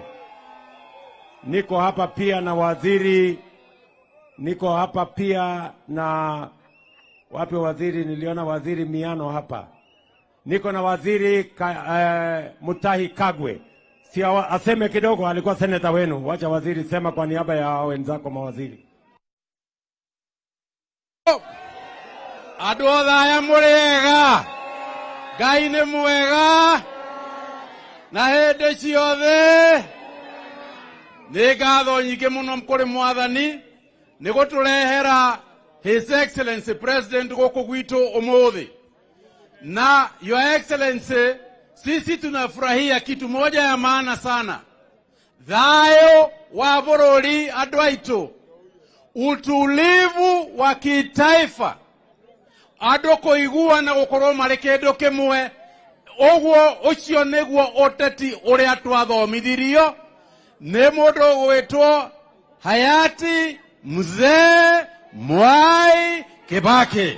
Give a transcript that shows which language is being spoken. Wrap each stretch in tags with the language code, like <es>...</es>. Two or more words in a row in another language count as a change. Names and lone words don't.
<sw>Niko hapa pia na waziri, niko hapa pia na wapi waziri, niliona waziri Miano hapa. Niko na waziri Mutahi Kagwe. Si aseme kidogo, alikuwa seneta wenu. Wacha waziri sema kwa niaba ya wenzako mawaziri.</sw> <ki>Andũ thaya mũrĩega, Ngai nĩ mwega, na hĩndĩ ciothe nĩ ngatho nyingĩ mũno kũrĩ Mwathani nĩ gũtũrehera</ki> <en>His Excellency President</en> <ki>gũkũ gwitũ ũmũthĩ.</ki> <sw>Na</sw> <en>Your Excellency,</en> <sw>sisi tunafurahia kitu moja ya maana sana,</sw> <ki>thayo wa bũrũri andũ aitũ,</ki> <sw>utulivu wa kitaifa,</sw> <ki>andũ kũiguana gũkorwo marĩ kĩndũ kĩmwe. Ũguo ũcio nĩguo ũteti ũrĩa twathomithirio nĩ mũndũ ũgwĩtwo hayati Mzee Mwai Kibaki.</ki>